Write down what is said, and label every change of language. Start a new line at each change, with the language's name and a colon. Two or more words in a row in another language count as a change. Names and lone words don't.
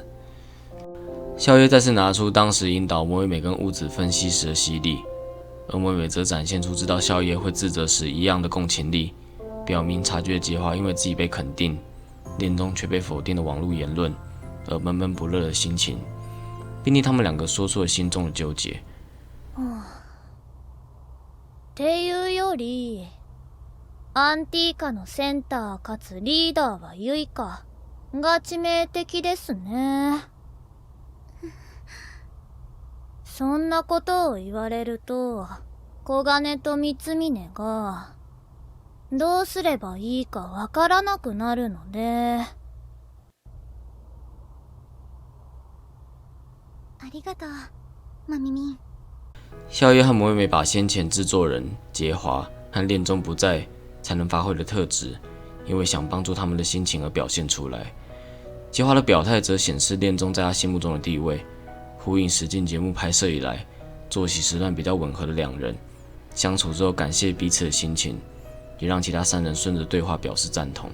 Chinese: 萧夜再次拿出当时引导魔美美跟雾子分析时的犀利，而魔美美则展现出知道萧夜会自责时一样的共情力，表明察觉杰华因为自己被肯定，恋中却被否定的网络言论而闷闷不乐的心情，并替他们2个说出了心中的纠结。
Japanese: っていうより、アンティーカのセンターかつリーダーはユイカが致命的ですね。そんなことを言われると、小金と三峰がどうすればいいかわからなくなるので。ありがとう、マミミン。
Chinese: 萧夜和魔美美把先前制作人杰华和恋中不在才能发挥的特质，因为想帮助他们的心情而表现出来。杰华的表态则显示恋中在他心目中的地位，呼应实境节目拍摄以来作息时段比较吻合的2人，相处之后感谢彼此的心情，也让其他3人顺着对话表示赞同。